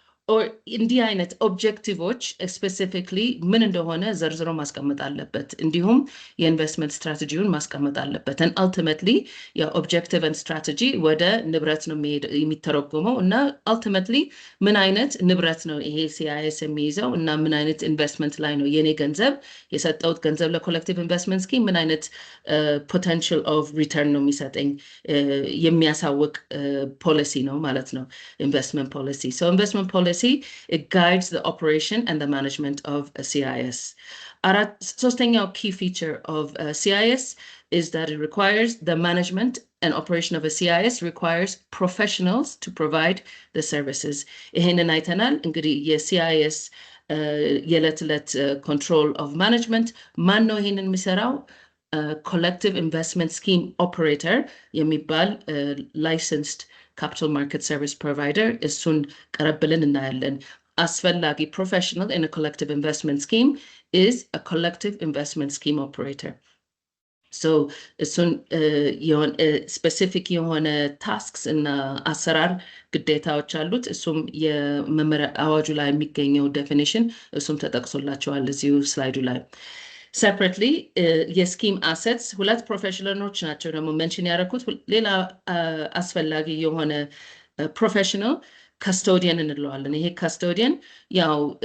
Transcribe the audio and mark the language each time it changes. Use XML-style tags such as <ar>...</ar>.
<am>or እንዲህ አይነት ኦብጀክቲቮች ስፔሲፊክሊ ምን እንደሆነ ዘርዝሮ ማስቀመጥ አለበት። እንዲሁም የኢንቨስትመንት ስትራቴጂውን ማስቀመጥ አለበት።</am> <en>and ultimately</en> <am>የኦብጀክቲቭ and strategy ወደ ንብረት ነው የሚተረጎመው እና ultimately ምን አይነት ንብረት ነው ይሄ ሲአይኤስ የሚይዘው እና ምን አይነት ኢንቨስትመንት ላይ ነው የኔ ገንዘብ የሰጠውት ገንዘብ ለኮሌክቲቭ ኢንቨስትመንት ስኪም ምን አይነት</am> <en>potential of return</en> <am>ነው የሚሰጠኝ የሚያሳውቅ ፖሊሲ ነው ማለት ነው ኢንቨስትመንት ፖሊሲ።</am> <en>So investment policy it guides the operation and the management of a CIS.</en> <am>ሶስተኛው</am> <en>key feature of a CIS is that it requires the management and operation of a CIS requires professionals to provide the services.</en> <am>ይሄንን አይተናል እንግዲህ የCIS የዕለት ዕለት</am> <en>control of management</en> <am>ማን ነው ይሄንን የሚሰራው?</am> <en>collective investment scheme operator የሚባል licensed capital market service provider</en> <am>እሱን ቀረብልን እናያለን። አስፈላጊ</am> <en>professional in a collective investment scheme is a collective investment scheme operator.</en> <am>So እሱን specific የሆነ tasks እና አሰራር ግዴታዎች አሉት። እሱም የመመሪያ አዋጁ ላይ የሚገኘው definition እሱም ተጠቅሶላቸዋል እዚሁ ስላይዱ ላይ። separately የስኪም አሴትስ ሁለት ፕሮፌሽናሎች ናቸው ደግሞ ሜንሽን ያደረኩት። ሌላ አስፈላጊ የሆነ ፕሮፌሽናል ካስቶዲያን እንለዋለን። ይሄ ካስቶዲያን ያው</am>